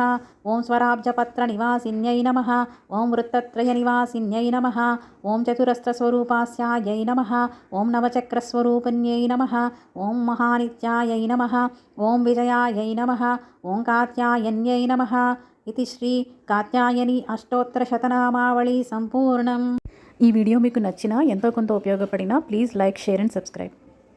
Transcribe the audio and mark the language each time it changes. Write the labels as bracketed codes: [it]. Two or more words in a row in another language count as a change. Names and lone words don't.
[sa] ॐ स्वराब्जपत्रनिवासिन्यै नमः। ॐ वृत्तत्रयनिवासिन्यै नमः। ॐ चतुरस्रस्वरूपास्यायै नमः। ॐ नवचक्रस्वरूपिण्यै नमः। ॐ महानित्यायै नमः। ॐ विजयायै नमः। ॐ कात्यायन्यै नमः। इति श्री कात्यायनि अष्टोत्तरशतनामावलि सम्पूर्णम्. [te] ఈ వీడియో మీకు నచ్చినా ఎంతో కొంత ఉపయోగపడినా [en] please like, share and subscribe.